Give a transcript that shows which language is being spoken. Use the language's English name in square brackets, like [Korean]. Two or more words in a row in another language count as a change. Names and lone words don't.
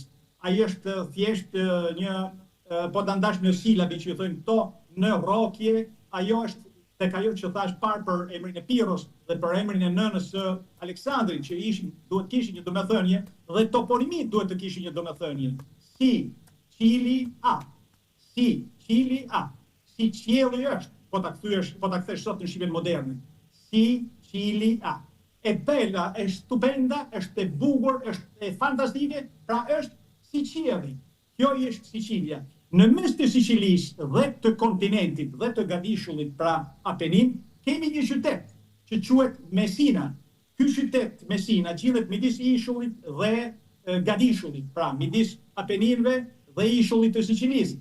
[Albanian] Ai është thjesht po ta ndash në silabi që thonë këto në rrokje, ajo është tek ajo që thash parë për emrin e Piros dhe për emrin e nënës së Aleksandrit, që duhet kishin një domethënie dhe toponimi duhet të kishin një domethënie. Si Cili a. Si Cili a. Si qielli është, po ta kthesh sot në shqipen moderne. Si Cili a. [Italian] E bella, e stupenda, [Albanian] është e bukur, është e fantastike, pra është si qielli. Kjo është Sicilia. Në mes të Sicilisë dhe të kontinentit dhe të gadishullit, pra Apenin, kemi një qytet. që quhet Messina. Ky qytet Messina gjendet midis ishullit dhe Gadishullit, pra midis Apeninëve dhe ishullit të Sicilisë.